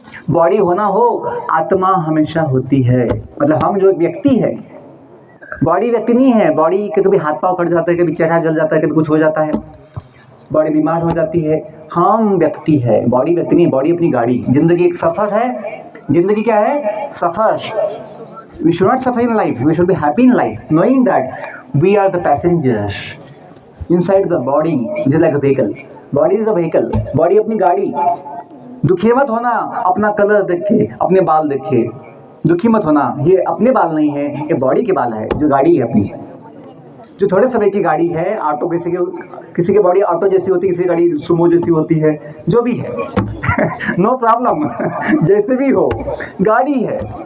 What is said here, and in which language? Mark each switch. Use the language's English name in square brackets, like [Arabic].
[Hindi] Body होना हो, आत्मा हमेशा होती है। मतलब हम जो व्यक्ति है, बॉडी व्यक्ति नहीं है। बॉडी के कभी हाथ पाँव कट जाता है, कभी चेहरा जल जाता है, कभी कुछ हो जाता है, बॉडी बीमार हो जाती है। हम व्यक्ति है, बॉडी व्यक्ति नहीं। बॉडी अपनी गाड़ी। जिंदगी एक सफ़र है। जिंदगी क्या है? सफ़र। [English] We should not suffer in life. We should be happy in life, knowing that we are the passengers inside the body, just like a vehicle. Body is a vehicle. [Hindi] Body अपनी गाड़ी। दुखी मत होना अपना कलर देख के, अपने बाल देख के। दुखी मत होना, ये अपने बाल नहीं है, ये बॉडी के बाल है, जो गाड़ी है अपनी, जो थोड़े समय की गाड़ी है। ऑटो, किसी की बॉडी ऑटो जैसी होती है, किसी की गाड़ी सुमो जैसी होती है, जो भी है नो प्रॉब्लम जैसे भी हो, गाड़ी है।